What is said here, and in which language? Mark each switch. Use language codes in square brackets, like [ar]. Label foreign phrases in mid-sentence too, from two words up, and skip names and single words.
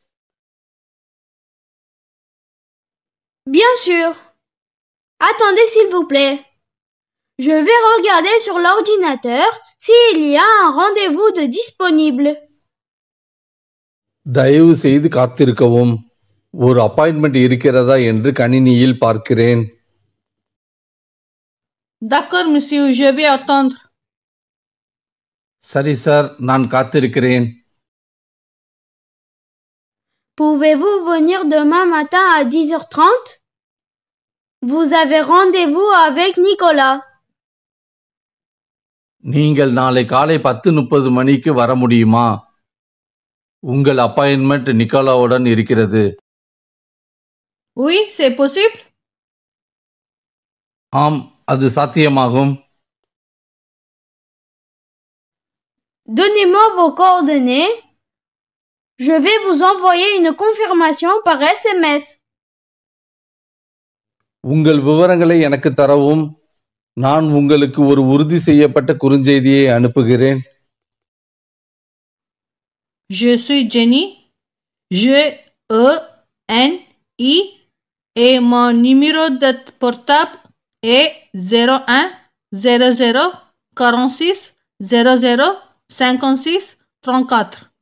[fr] Bien sûr. Attendez, s'il vous plaît. Je vais regarder sur l'ordinateur s'il y a un rendez-vous de disponible. [ta] தயவு செய்து காத்திருக்கவும். ஒரு அப்பாயின்மெண்ட் இருக்கிறதா என்று கணினியில் பார்க்கிறேன். [fr] D'accord, monsieur. Je vais attendre. [ta] சரி சார், நான் காத்திருக்கிறேன். [fr] Pouvez-vous venir demain matin à 10h30? Vous avez rendez-vous avec Nicolas. [ta] நீங்கள் நாளை காலை 10:30 மணிக்கு வர முடியுமா? உங்கள் அப்பாயின்மெண்ட் நிக்கோலாவுடன் இருக்கிறது. [fr] Oui, c'est possible. [ta] ஆம், அது சாத்தியமாகும். [fr] Donnez-moi vos coordonnées. Je vais vous envoyer une confirmation par SMS. [ta] உங்கள் விவரங்களை எனக்கு தரவும். நான் உங்களுக்கு ஒரு உறுதி செய்யப்பட்ட குறுஞ்செய்தியை அனுப்புகிறேன். [fr] Je suis Jenny. G-E-N-I et mon numéro de portable est 01 00 46 00 56 34.